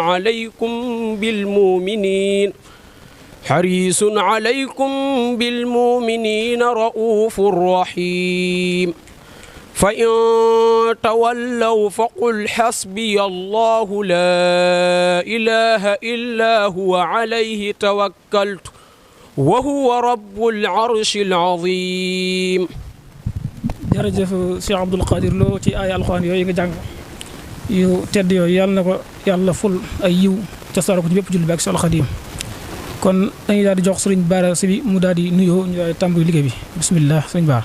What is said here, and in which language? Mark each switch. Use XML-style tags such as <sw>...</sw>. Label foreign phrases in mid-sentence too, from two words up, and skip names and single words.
<ar>عليكم بالمؤمنين رؤوف رحيم فإن تولوا فقل حسبي الله لا إله إلا هو عليه توكلت وهو رب العرش العظيم.</ar> <wo>jërëjëf Cheikh Abdoul Qadir Lo ci ay alxuraan yooyu nga jàng yu tedd yooyu yàlla na ko yàlla ful ay yiw ca saro ko ci bépp julli bi ak Seexul Xadiim kon dañuy daal di jox sëriñ Bara Si bi mu daal di nuyoo ñu daal di tàmbali liggéey bi bismillah sëriñ Bara.</wo>